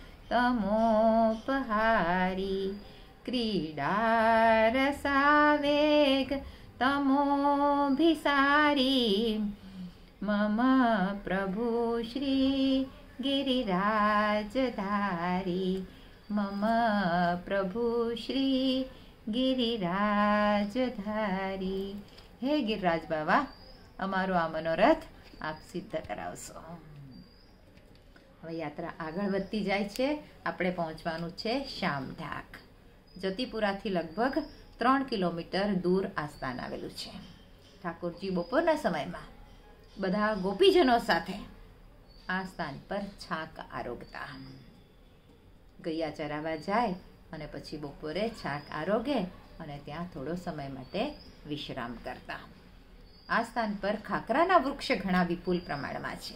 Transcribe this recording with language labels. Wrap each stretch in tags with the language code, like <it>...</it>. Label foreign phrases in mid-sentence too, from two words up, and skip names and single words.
<sa>तमोपहारी क्रीडारसावेग तमोभिसारी मम प्रभु श्री गिरिराजधारी मम प्रभु श्री गिरिराजधारी।</sa> <gu>હે ગિરિરાજ બાબા અમારો આ મનોરથ આપ સિદ્ધ કરાવશો। હવે યાત્રા આગળ વધતી જાય છે। આપણે પહોંચવાનું છે શામઢાક। જતીપુરાથી લગભગ 3 કિલોમીટર દૂર આ સ્થાન આવેલું છે। ઠાકુરજી બપોરના સમયમાં બધા ગોપીજનો સાથે આ સ્થાન પર છાક આરોગતા। ગૈયા ચરાવા જાય અને પછી બપોરે છાક આરોગે અને ત્યાં થોડો સમય માટે વિશ્રામ કરતા। આ સ્થાન પર ખાકરાના વૃક્ષ ઘણા વિપુલ પ્રમાણમાં છે।</gu>